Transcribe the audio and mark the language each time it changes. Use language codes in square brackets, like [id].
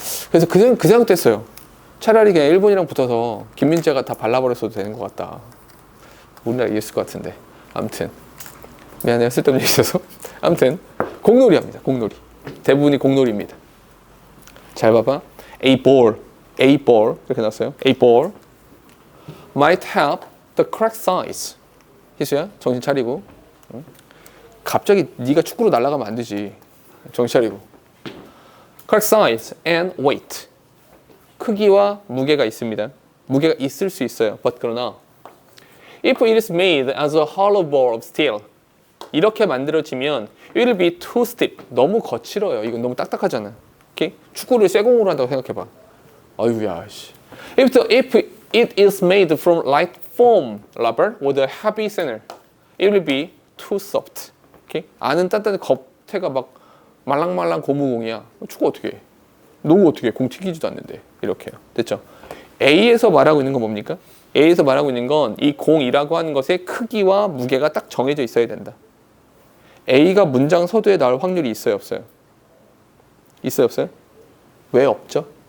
[ko] 그래서 그 생각됐어요. 차라리 그냥 일본이랑 붙어서 김민재가 다 발라버렸어도 되는 것 같다. 우리나라 이겼을 것 같은데. 아무튼 미안해요. 쓸데없는 얘기 있어서. 아무튼 공놀이 합니다. 공놀이. 대부분이 공놀이입니다. 잘 봐봐. [en] A ball [ko] 이렇게 나왔어요. [en] A ball might help the correct size. [ko] 희수야 정신 차리고. 응? 갑자기 네가 축구로 날아가면 안 되지. 정신 차리고. [en] correct size and weight. [ko] 크기와 무게가 있습니다. 무게가 있을 수 있어요. [en] But [ko] 그러나 [en] if it is made as a hollow ball of steel [ko] 이렇게 만들어지면 [en] it will be too stiff. [ko] 너무 거칠어요. 이건 너무 딱딱하잖아. 오케이? 축구를 쇠공으로 한다고 생각해봐. 아유야 씨. [en] If it is made from light foam rubber with a heavy center, it will be too soft. [ko] 오케이? 안은 단단한 겉에가 막 말랑말랑 고무공이야. 축구 어떻게 해? 농구 어떻게 해? 공 튀기지도 않는데. 이렇게요. 됐죠? A에서 말하고 있는 건 뭡니까? A에서 말하고 있는 건 이 공이라고 하는 것의 크기와 무게가 딱 정해져 있어야 된다. A가 문장 서두에 나올 확률이 있어요, 없어요? 있어요, 없어요? 왜 없죠?